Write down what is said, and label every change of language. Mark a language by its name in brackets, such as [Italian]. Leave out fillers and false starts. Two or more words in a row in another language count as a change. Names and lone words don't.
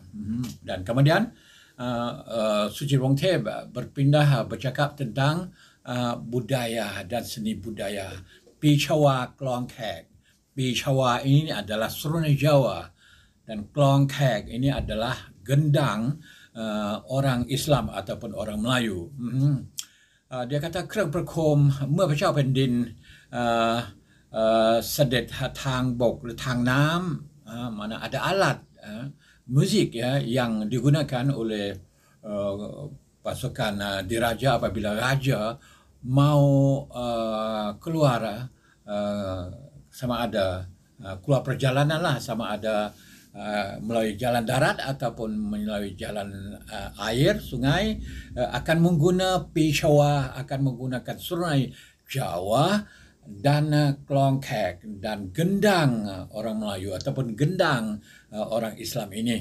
[Malay] Dan kemudian Suci Wongthep berpindah bercakap tentang budaya dan seni budaya. Pi Chawa Klong Khek. Pi Chawa ini adalah Serunai Jawa, dan Klong Khek ini adalah gendang orang Islam ataupun orang Melayu. Dia kata [Thai] เครื่องประกอบ มื่อพระเจ้าแผ่นดินเสด็จทางบกหรือทางน้ำ [Malay] mana ada alat muzik yang digunakan oleh pasukan diraja apabila raja mau keluar, sama ada keluar perjalanan lah, sama ada melalui jalan darat ataupun melalui jalan air, sungai, akan menggunakan Pishawa, akan menggunakan Serunai Jawa dan Klong Khek dan gendang orang Melayu ataupun gendang orang Islam ini.